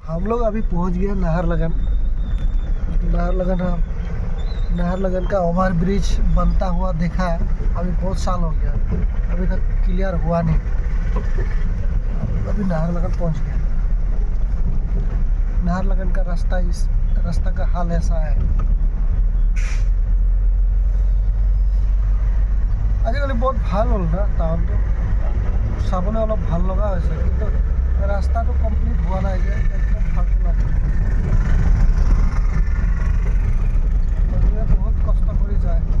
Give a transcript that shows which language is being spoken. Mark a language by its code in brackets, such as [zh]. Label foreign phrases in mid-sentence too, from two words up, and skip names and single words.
[hi] हम लोग अभी पहुंच गए नाहरलगन। नाहरलगन का ओवर ब्रिज बनता हुआ देखा है। अभी बहुत साल हो गया, अभी तक क्लियर हुआ नहीं। अभी नाहरलगन पहुंच गया। नाहरलगन का रास्ता, इस रास्ता का हाल ऐसा है। [as] আজিকালি बहुत ভাল হ'ল না টাউনটো, চাবলৈ অলপ ভাল লগা হৈছে, কিন্তু ৰাস্তাটো কমপ্লিট হোৱা নাই যে একদম ভালটো লাগে। মানুহে বহুত কষ্ট কৰি যায়।